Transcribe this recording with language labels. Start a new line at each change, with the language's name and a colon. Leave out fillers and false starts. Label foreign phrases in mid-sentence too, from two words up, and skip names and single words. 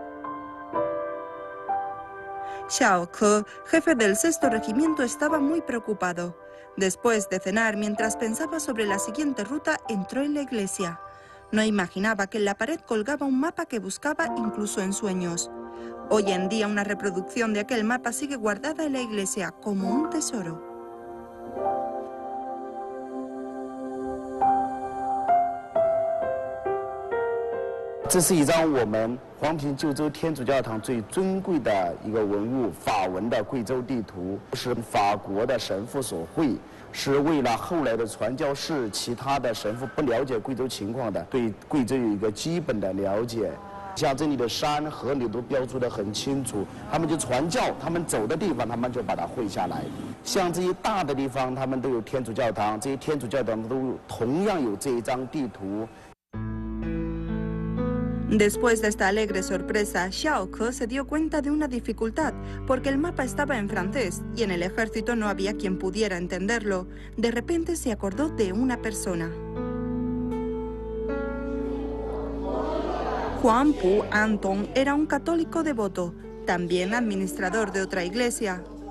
Spanish: Xiao Ke, jefe del 6º regimiento, estaba muy preocupado. Después de cenar, mientras pensaba sobre la siguiente ruta, entró en la iglesia. No imaginaba que en la pared colgaba un mapa que buscaba incluso en sueños. Hoy en día una reproducción de aquel mapa sigue guardada en la iglesia como un tesoro.
Chinese: 这是一张我们黄平旧州天主教堂最尊贵的一个文物，法文的贵州地图，是法国的神父所绘，是为了后来的传教士、其他的神父不了解贵州情况的，对贵州有一个基本的了解。像这里的山河里都标注得很清楚，他们就传教，他们走的地方，他们就把它绘下来。像这些大的地方，他们都有天主教堂，这些天主教堂都同样有这一张地图。
Spanish: Después de esta alegre sorpresa, Xiao Ke se dio cuenta de una dificultad, porque el mapa estaba en francés y en el ejército no había quien pudiera entenderlo. De repente se acordó de una persona. Juan Pu Anton era un católico devoto, también administrador de otra iglesia.